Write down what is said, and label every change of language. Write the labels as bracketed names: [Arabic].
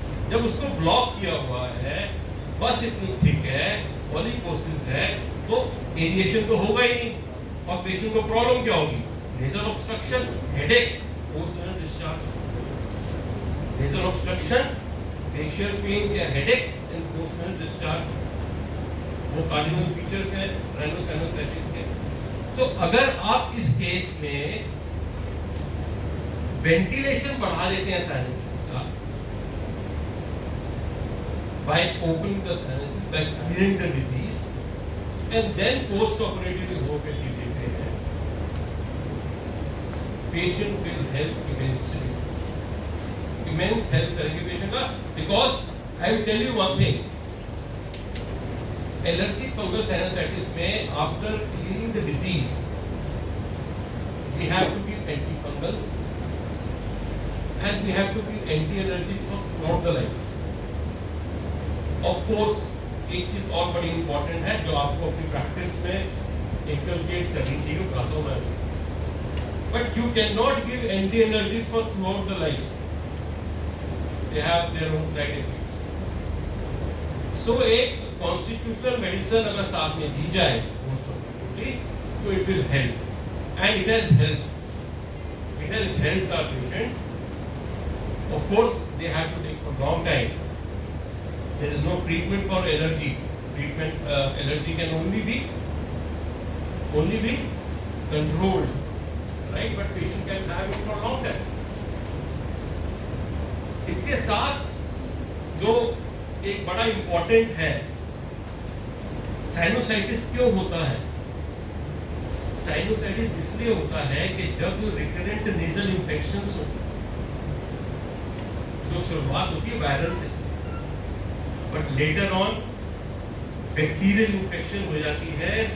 [Hindi] जब उसको ब्लॉक किया हुआ है, बस इतनी थिक है, पॉलीपोसिस है, तो एरिएशन तो होगा ही नहीं। और पेशेंट को प्रॉब्लम क्या होगी? [English] Nasal obstruction, headache, post nasal discharge. Nasal obstruction, facial pains या headache and post nasal discharge, वो cardinal features हैं rhinosinusitis के। [Hindi] सो अगर आप इस केस में वेंटिलेशन बढ़ा देते हैं साइनसिस का, [English] by opening the sinuses, by clearing the disease, and then post-operatively homeopathy [Hindi] देते हैं, [English] patient will help immensely, immense help [Hindi] करेंगे [English] patient का, because I will tell you one thing. Allergic fungal sinusitis [Hindi] में [English] after clearing the disease, we have to give antifungals and we have to give anti-allergics for throughout the life. [Hindi] Of course, एक चीज और बड़ी important है जो आपको अपनी practice में इंकलकेट करनी चाहिए, बताता हूँ मैं. [English] But you cannot give anti-allergics for throughout the life. They have their own side effects. So एक constitutional medicine [Hindi] अगर साथ में दी जाए [English] most probably, so it will help, and it has helped. It has helped our patients. Of course, they have to take for long time. There is no treatment for allergy. Allergy can only be controlled, right? But patient can have it for long time. [Hindi] इसके साथ जो एक बड़ा important है, sinusitis क्यों होता है? Sinusitis इसलिए होता है कि जब रिकरेंट नेजल इंफेक्शंस हो, जो शुरुआत होती है वायरल से, but later on bacterial infection हो जाती है.